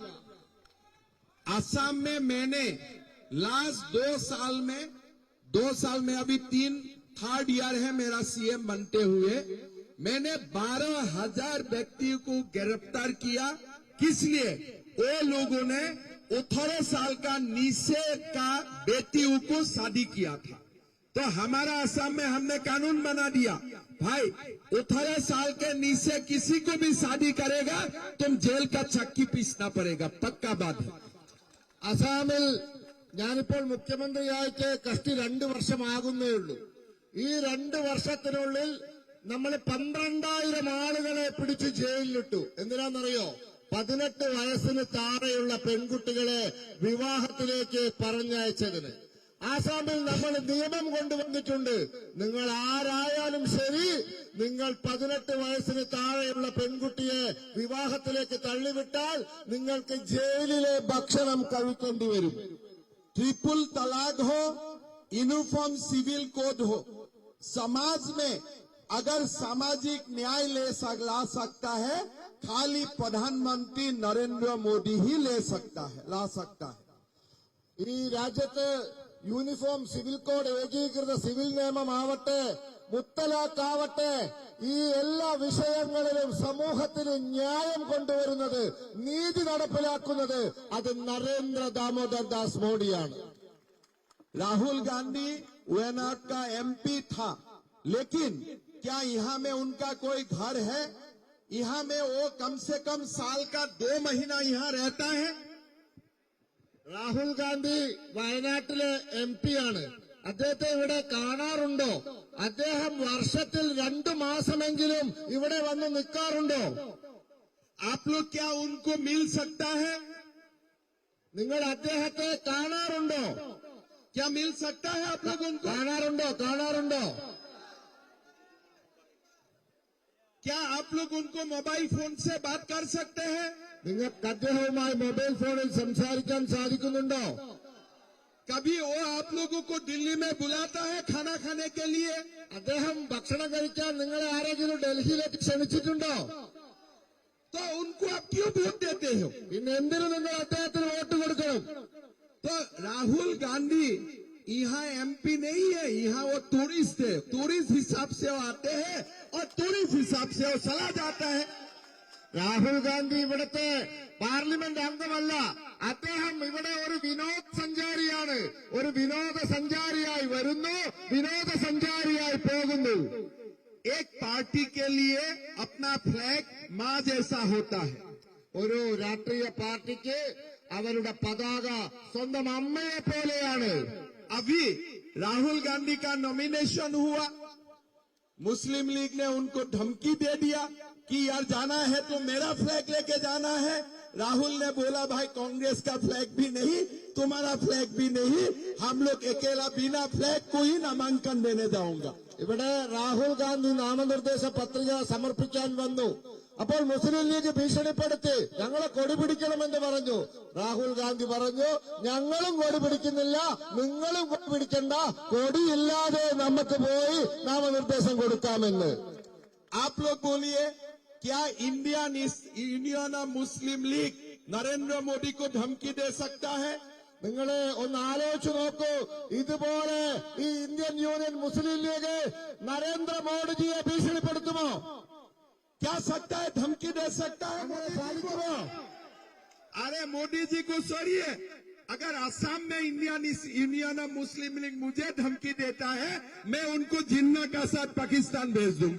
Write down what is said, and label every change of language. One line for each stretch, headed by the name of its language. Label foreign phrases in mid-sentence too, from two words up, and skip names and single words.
Hindi: असम में मैंने लास्ट 2 साल में अभी 3rd ईयर है मेरा सीएम बनते हुए, मैंने 12,000 व्यक्तियों को गिरफ्तार किया. किस लिए? वो लोगों ने 18 साल का नीचे का बेटियों को शादी किया था. तो हमारा असम में हमने कानून बना दिया, भाई 18 साल के नीचे किसी को भी शादी करेगा तुम जेल का चक्की पीसना पड़ेगा. पक्का बात है.
Malayalam: അസാമിൽ ഞാനിപ്പോൾ മുഖ്യമന്ത്രിയായിട്ട് കഷ്ടി 2 വർഷമാകുന്നേ ഉള്ളൂ. ഈ 2 വർഷത്തിനുള്ളിൽ നമ്മൾ 12,000 ആളുകളെ പിടിച്ച് ജയിലിലിട്ടു. എന്തിനാണെന്നറിയോ? 18 വയസ്സിന് താഴെയുള്ള പെൺകുട്ടികളെ വിവാഹത്തിലേക്ക് പറഞ്ഞയച്ചതിന്. ആസാമിൽ നമ്മൾ നിയമം കൊണ്ടുവന്നിട്ടുണ്ട്. നിങ്ങൾ ആരായാലും ശരി, നിങ്ങൾ 18 വയസ്സിന് താഴെയുള്ള പെൺകുട്ടിയെ വിവാഹത്തിലേക്ക് തള്ളിവിട്ടാൽ നിങ്ങൾക്ക് ജയിലിലെ ഭക്ഷണം കഴിക്കേണ്ടി വരും.
Hindi: ट्रिपल तलाक हो,
English: uniform civil code
Hindi: हो, समाज में अगर सामाजिक न्याय ला सकता है खाली प्रधानमंत्री नरेंद्र मोदी ही ला सकता है.
Malayalam: ഈ രാജ്യത്ത്
English: uniform civil code,
Malayalam: ഏകീകൃത സിവിൽ നിയമമാവട്ടെ, മുത്തലാഖാവട്ടെ, ഈ എല്ലാ വിഷയങ്ങളിലും സമൂഹത്തിന് ന്യായം കൊണ്ടുവരുന്നത്, നീതി നടപ്പിലാക്കുന്നത് അത് നരേന്ദ്ര ദാമോദർ ദാസ് മോഡിയാണ്.
Hindi: राहुल गांधी वायनाड का MP था, लेकिन क्या यहाँ में उनका कोई घर है? यहाँ में वो कम से कम साल का 2 महीना यहाँ रहता है।
Malayalam: രാഹുൽ ഗാന്ധി വയനാട്ടിലെ MP ആണ്. അദ്ദേഹത്തെ ഇവിടെ കാണാറുണ്ടോ? അദ്ദേഹം വർഷത്തിൽ 2 മാസമെങ്കിലും ഇവിടെ വന്ന് നിൽക്കാറുണ്ടോ?
Hindi: आप लोग क्या उनको मिल सकता है?
Malayalam: നിങ്ങൾ അദ്ദേഹത്തെ കാണാറുണ്ടോ?
Hindi: क्या मिल सकता है आप लोग उनको?
Malayalam: കാണാറുണ്ടോ?
Hindi: क्या आप लोग उनको
English: mobile phone
Hindi: से बात कर सकते हैं?
Malayalam: നിങ്ങൾക്ക് അദ്ദേഹവുമായി മൊബൈൽ ഫോണിൽ സംസാരിക്കാൻ സാധിക്കുന്നുണ്ടോ?
Hindi: कभी वो आप लोगों को दिल्ली में बुलाता है खाना खाने के लिए?
Malayalam: അദ്ദേഹം ഭക്ഷണം കഴിക്കാൻ നിങ്ങളെ ആരെങ്കിലും ഡൽഹിയിലേക്ക് ക്ഷണിച്ചിട്ടുണ്ടോ?
Hindi: तो उनको आप क्यों वोट देते हो?
Malayalam: പിന്നെ എന്തിനു നിങ്ങൾ അദ്ദേഹത്തിന് വോട്ട് കൊടുക്കണം?
Hindi: तो राहुल गांधी यहाँ MP नहीं है, यहाँ वो टूरिस्ट है। टूरिस्ट हिसाब से वो आते हैं और टूरिस्ट हिसाब से वो चला जाता है।
Malayalam: രാഹുൽ ഗാന്ധി ഇവിടുത്തെ പാർലമെന്റ് അംഗമല്ല. അദ്ദേഹം ഇവിടെ ഒരു വിനോദസഞ്ചാരിയാണ്. ഒരു വിനോദസഞ്ചാരിയായി വരുന്നു, വിനോദസഞ്ചാരിയായി പോകുന്നു.
Hindi: एक पार्टी के लिए अपना फ्लैग माँ जैसा होता है।
Malayalam: ഒരു രാഷ്ട്രീയ പാർട്ടിക്ക് അവരുടെ പതാക സ്വന്തം അമ്മയെ പോലെയാണ്.
Hindi: अभी राहुल गांधी का नॉमिनेशन हुआ, मुस्लिम लीग ने उनको धमकी दे दिया कि यार जाना है तो मेरा फ्लैग लेके जाना है। राहुल ने बोला भाई कांग्रेस का फ्लैग भी नहीं, तुम्हारा फ्लैग भी नहीं, हम लोग अकेला बिना फ्लैग को ही नामांकन देने जाऊंगा।
Malayalam: ഇവിടെ രാഹുൽ ഗാന്ധി നാമനിർദ്ദേശ പത്രിക സമർപ്പിക്കാൻ വന്നു. അപ്പോൾ മുസ്ലിം ലീഗ് ഭീഷണിപ്പെടുത്തി ഞങ്ങളെ കൊടി പിടിക്കണമെന്ന് പറഞ്ഞു. രാഹുൽ ഗാന്ധി പറഞ്ഞു ഞങ്ങളും കൊടി പിടിക്കുന്നില്ല, നിങ്ങളും കൊടി പിടിക്കണ്ട, കൊടിയില്ലാതെ നമുക്ക് പോയി നാമനിർദ്ദേശം കൊടുക്കാമെന്ന്.
Hindi: आप लोग बोलिए क्या यूनियन ऑफ मुस्लिम लीग नरेंद्र मोदी को धमकी दे सकता है?
Malayalam: നിങ്ങളെ ഒന്ന് ആലോചിച്ചു നോക്കൂ. ഇതുപോലെ ഈ ഇന്ത്യൻ യൂണിയൻ മുസ്ലിം ലീഗ് നരേന്ദ്രമോദിജിയെ ഭീഷണിപ്പെടുത്തുമോ?
Hindi: क्या सकता है? धमकी दे सकता है?
Malayalam: അങ്ങനെ സാധിക്കുമോ?
Hindi: अरे मोदी जी को छोड़िए, अगर असम में यूनियन ऑफ मुस्लिम लीग मुझे धमकी देता है, मैं उनको जिन्ना का साथ पाकिस्तान भेज दूंगा।